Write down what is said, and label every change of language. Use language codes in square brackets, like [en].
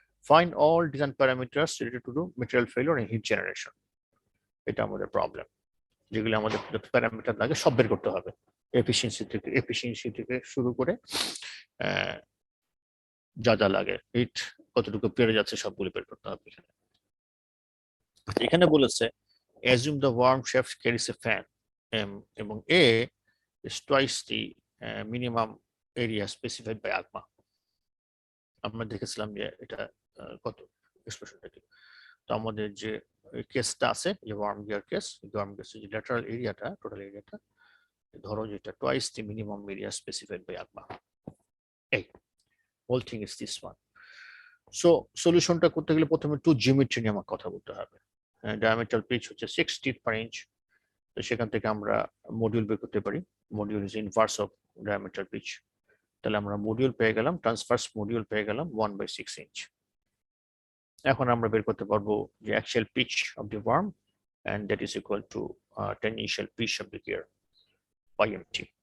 [en] Find all design parameters related to the material failure and heat generation. [bn] এটা আমাদের problem, যেগুলো আমাদের parameter লাগে সব বের করতে হবে, এফিসিয়েন্সি থেকে শুরু করে যা যা লাগে, হিট কতটুকু বেড়ে যাচ্ছে সবগুলো বের করতে হবে এখানে। এখানে বলেছে [en] assume the worm shaft carries a fan [bn] এবং [en] A is twice the minimum area specified by AGMA. [bn] আমরা দেখেছিলাম যে এটা কত এক্সপ্রেশনটা কি। তো আমাদের যে কেসটা আছে যে worm gear case, worm gear যে ল্যাটারাল এরিয়াটা, টোটাল এরিয়াটা ধরো যেটা [en] twice the minimum area specified by AGMA. [bn] এই [en] whole thing is this one. [bn] So সলিউশনটা করতে গেলে প্রথমে একটু জিওমেট্রি নিয়ে আমার কথা বলতে হবে। ডায়ামিটার পিচ হচ্ছে 6 teeth per inch, তো সেখান থেকে আমরা মডিউল বের করতে পারি। Module is inverse of diameter pitch, তাহলে আমরা মডিউল পেয়ে গেলাম, ট্রান্সভার্স মডিউল পেয়ে গেলাম 1/6 inch। এখন আমরা বের করতে পারবো যে [en] Actual pitch of the worm, and that is equal to tangential pitch of the gear by mt.